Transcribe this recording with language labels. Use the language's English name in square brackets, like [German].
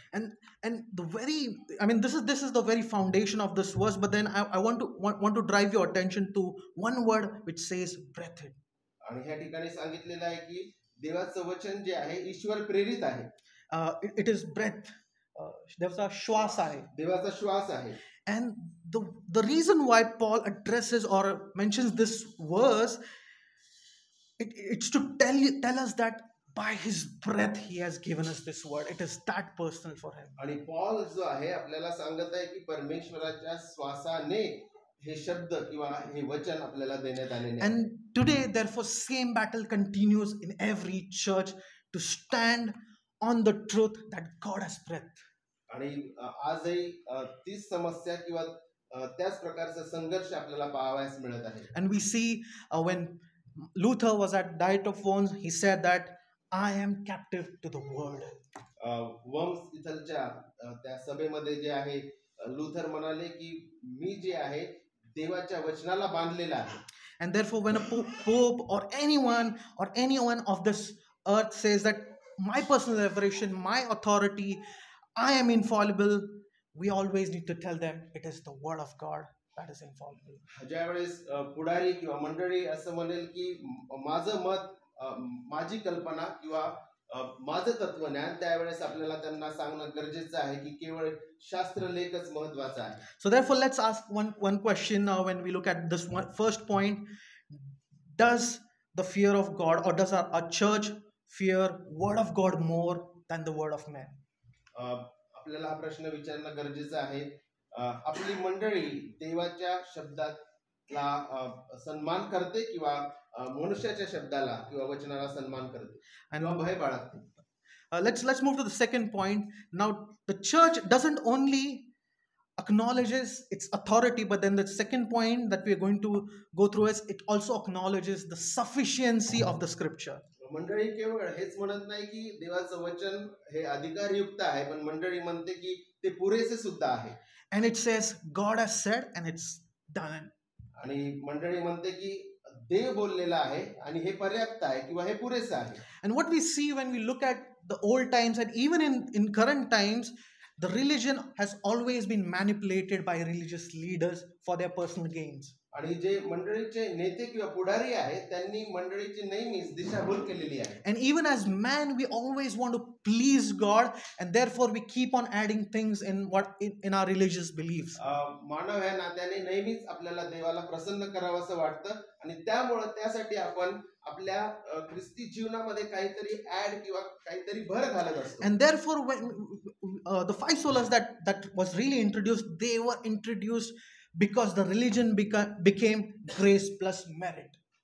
[English] And the very, I mean, this is the very foundation of this verse. But then I want to drive your attention to one word which says breathed. [Marathi] आणि ह्या ठिकाणी सांगितलेलं आहे की देवाचं वचन जे आहे ईश्वर प्रेरित आहे. [English] It is breath. [Marathi] देवाचा श्वास आहे. देवाचा श्वास आहे. [English] And the reason why Paul addresses or mentions this verse, it's to tell us that by his breath he has given us this word. It is that personal for him. [Marathi] आणि Paul जो आहे आपल्याला सांगत आहे की परमेश्वराच्या श्वासाने हे शब्द किंवा हे वचन आपल्याला देण्यात आलेले आहे. [English] And today therefore same battle continues in every church to stand on the truth that God has breathed. [Marathi] आणि आजही तीच समस्या किंवा त्याच प्रकारचा संघर्ष आपल्याला पाहावयास मिळत आहे. [English] And we see when Luther was at Diet of Worms, he said that I am captive to the word. [Marathi] Worms इथलच्या त्या सभेमध्ये जे आहे लुथर म्हणाले की मी जे आहे देवाच्या वचनाला बांधलेला आहे. [English] And therefore when a pope or anyone of this earth says that my personal revelation, my authority, I am infallible, we always need to tell them it is the word of God that is infallible. [Marathi] ज्यावेळेस पुढारी किंवा मंडळी असं म्हणेल की माझं मत, माझी कल्पना किंवा माझं तत्वज्ञान, त्यावेळेस आपल्याला त्यांना सांगणं गरजेचं आहे की केवळ शास्त्रलेखच महत्त्वाचा आहे. [English] So therefore let's ask one question now when we look at this first point. Does the fear of God, or does our church fear word of God more than the word of man? [Marathi] आपल्याला हा प्रश्न विचारणं गरजेचं आहे. आपली मंडळी देवाच्या शब्दाला सन्मान करते किंवा मनुष्याच्या शब्दाला किंवा वचनाला सन्मान करते आणि भय बाळगते. [English] Let's move to the second point. Now the church doesn't only acknowledges its authority, but then the second point that we are going to go through is it also acknowledges the sufficiency of the scripture. [Marathi] मंडळी केवळ हेच म्हणत नाही की देवाचं वचन हे अधिकारयुक्त आहे, पण मंडळी म्हणते की ते पुरेसे सुद्धा आहे. [English] And it says God has said and it's done. [Marathi] आणि मंडळी म्हणते की देव बोललेला आहे आणि हे पर्याप्त आहे किंवा हे पुरेसे आहे. [English] And what we see when we look at the old times and even in current times, the religion has always been manipulated by religious leaders for their personal gains. [Marathi] आणि जे मंडळीचे नेते किंवा पुढारी आहेत त्यांनी मंडळीची नेहमीच दिशाभूल केलेली आहे. [English] And even as man we always want to please God, and therefore we keep on adding things in our religious beliefs. [Marathi] मानव या नात्याने नेहमीच आपल्याला देवाला प्रसन्न करावंसं वाटतं आणि त्यामुळे त्यासाठी आपण आपल्या ख्रिस्ती जीवनामध्ये काहीतरी ऍड किंवा काहीतरी भर घालत असतो. [English] And therefore when the five solas that was really introduced, they were introduced because the religion became grace plus merit.